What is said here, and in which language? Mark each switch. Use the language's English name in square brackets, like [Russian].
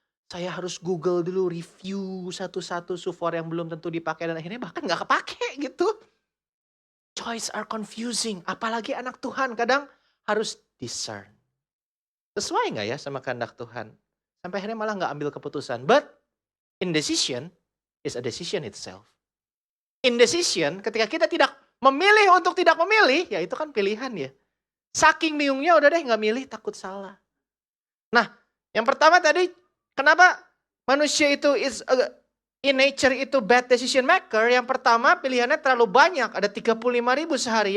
[Indonesian] Saya harus Google dulu review satu-satu sufor yang belum tentu dipakai dan akhirnya bahkan nggak kepake gitu. [English] Choice are confusing, [Indonesian] apalagi anak Tuhan kadang harus discern. Sesuai nggak ya sama kehendak Tuhan? Sampai akhirnya malah nggak ambil keputusan. [English] But indecision is a decision itself. [Indonesian] Indecision ketika kita tidak memilih untuk tidak memilih, ya itu kan pilihan ya. Saking bingungnya udah deh nggak milih, takut salah. Nah, yang pertama tadi, kenapa manusia itu in nature itu [English] bad decision maker? [Indonesian] Yang pertama pilihannya terlalu banyak, ada 35.000 sehari.